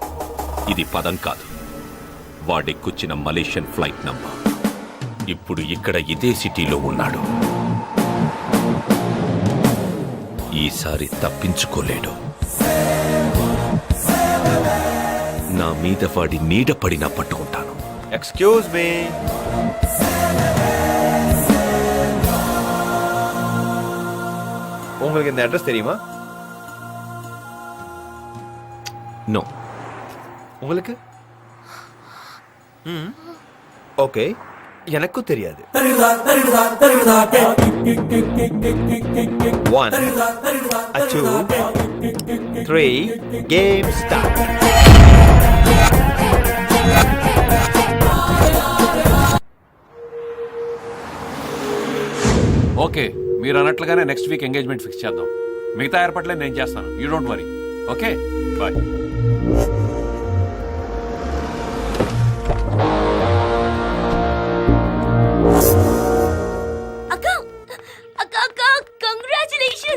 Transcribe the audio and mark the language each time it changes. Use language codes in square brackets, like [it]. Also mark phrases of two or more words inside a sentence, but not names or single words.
[te] ఇది పదం కాదు, వాడెక్కొచ్చిన మలేషియన్ ఫ్లైట్ నంబర్. ఇప్పుడు ఇక్కడ ఇదే సిటీలో ఉన్నాడు. ఈసారి తప్పించుకోలేడు. నా మీద వాడి నీడ పడినా పట్టుకుంటాను. [en] excuse me. [ta] உங்களுக்கு இந்த அட்ரஸ் தெரியுமா? [te] నో. [ta] உங்களுக்கு? ஓகே, எனக்கும் தெரியாது. [en] 1 2 3 game start. [te] ఓకే, మీరు అన్నట్లుగానే [en] next week engagement fix [te] చేద్దాం. మిగతా ఏర్పాట్లే నేను చేస్తాను. [en] you don't worry. okay, bye. [te] అక్క అక్క అక్క కంగ్రాచులేషన్స్.